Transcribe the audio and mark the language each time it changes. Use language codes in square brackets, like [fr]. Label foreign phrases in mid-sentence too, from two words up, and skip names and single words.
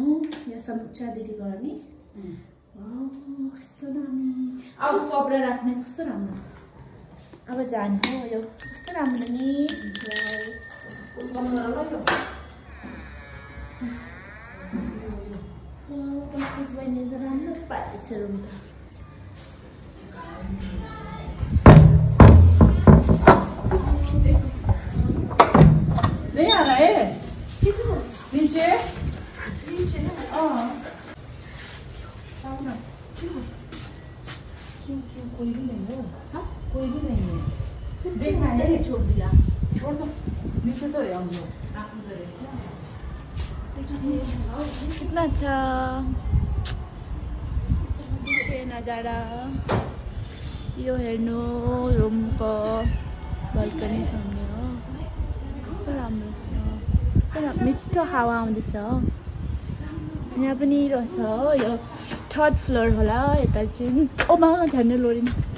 [ne] यहाँ समीक्षा दिदी गर्ने, कस्तो दामी। अब कपडा राख्ने कस्तो राम्रो। अब जाने हो, यो कस्तो राम्रो नि। बसिस बहिनी त राम्रो पाएछ रुम त। [hi] नहीं आ रहा है नीचे। क्यों कोई भी नहीं है? हाँ कोई भी नहीं है। देखना है, छोड़ दिया, छोड़ दो। नीचे तो है हम लोग। कितना अच्छा नजारा। [ne] यो हेर्नु रुमको बाल्कनी सामने हो। कस्तो राम्रो छ, कस्तो मिठो हावा आउँदैछ हो। यहाँ पनि रहेछ हो। यो 3rd फ्लोर होला यता चाहिँ। ओमा झन्डै लोडिन।